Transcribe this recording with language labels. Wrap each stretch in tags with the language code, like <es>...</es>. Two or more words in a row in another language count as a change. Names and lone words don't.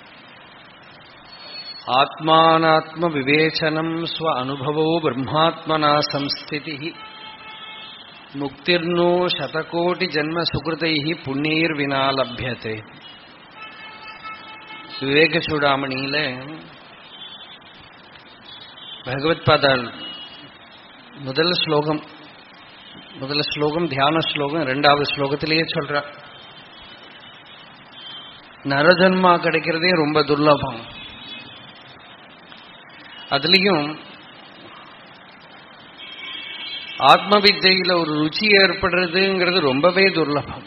<sa>आत्मानात्मविवेचनं स्व अनुभवो ब्रह्मात्मना संस्थितिः मुक्तिर्नो शतकोटिजन्मसुकृतैः पुण्यैर्विना लभ्यते।</sa> <ta>विवेकचूडामणिயிலே பகவத்பாதால் முதல் ஸ்லோகம் தியான ஸ்லோகம், இரண்டாவது ஸ்லோகத்திலேயே சொல்ற நரஜன்மா கிடைக்கிறதே ரொம்ப துர்லபம். அதுலயும் ஆத்ம வித்தையில ஒரு ருச்சி ஏற்படுறதுங்கிறது ரொம்பவே துர்லபம்.</ta>